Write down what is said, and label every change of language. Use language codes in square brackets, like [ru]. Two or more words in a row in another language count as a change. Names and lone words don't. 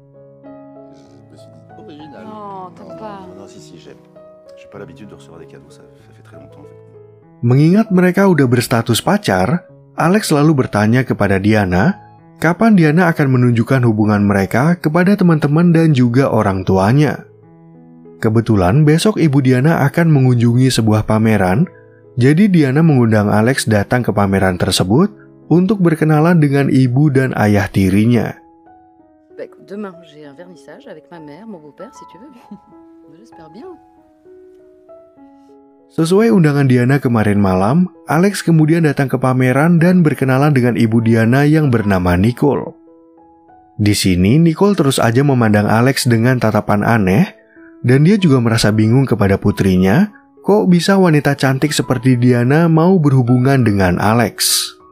[id] Mengingat mereka udah berstatus pacar, Alex lalu bertanya kepada Diana, kapan Diana akan menunjukkan hubungan mereka kepada teman-teman dan juga orang tuanya. Kebetulan besok ibu Diana akan mengunjungi sebuah pameran, jadi Diana mengundang Alex datang ke pameran tersebut untuk berkenalan dengan ibu dan ayah tirinya. [fr] Demain, j'ai un vernissage avec ma mère, mon beau-père, si tu veux. J'espère bien. [id] Sesuai undangan Diana kemarin malam, Alex kemudian datang ke pameran dan berkenalan dengan ibu Diana yang bernama Nicole. Di sini, Nicole terus aja memandang Alex dengan tatapan aneh, dan dia juga merasa bingung kepada putrinya, kok bisa wanita cantik seperti Diana mau berhubungan dengan Alex.